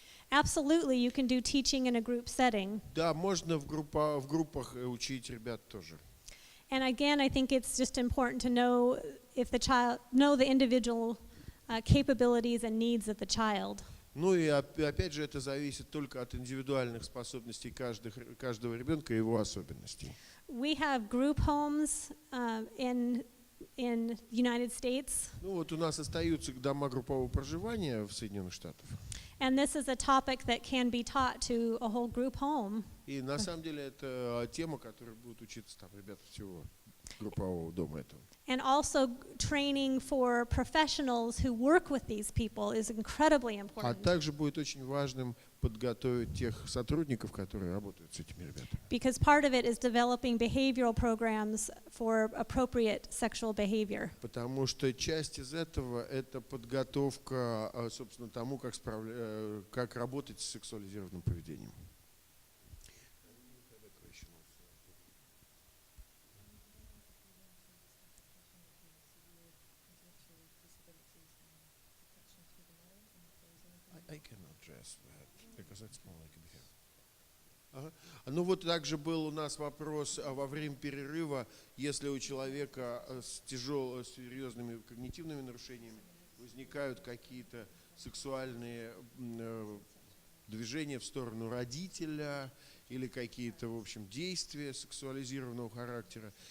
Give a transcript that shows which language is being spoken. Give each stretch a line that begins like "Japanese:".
English: absolutely, you can do teaching in a group setting.
Russian: Да, можно в группах учить ребят тоже.
English: And again, I think it's just important to know if the child, know the individual capabilities and needs of the child.
Russian: Ну и опять же это зависит только от индивидуальных способностей каждого ребенка и его особенностей.
English: We have group homes in United States.
Russian: Ну вот у нас остаются дома группового проживания в Соединенных Штатах.
English: And this is a topic that can be taught to a whole group home.
Russian: И на самом деле это тема, которая будет учиться там ребята всего группового дома этого.
English: And also training for professionals who work with these people is incredibly
Russian: А
English: important.
Russian: также будет очень важным подготовить тех сотрудников, которые работают с этими ребятами.
English: Because part of it is developing behavioral programs for appropriate sexual behavior.
Russian: Потому что часть из этого это подготовка, собственно, тому, как работать с сексуализированным поведением.
English: I can address that because it's more like a behavior.
Russian: Ага. Ну вот также был у нас вопрос во время перерыва, если у человека с серьезными когнитивными нарушениями возникают какие-то сексуальные движения в сторону родителя или какие-то, в общем, действия сексуализированного характера.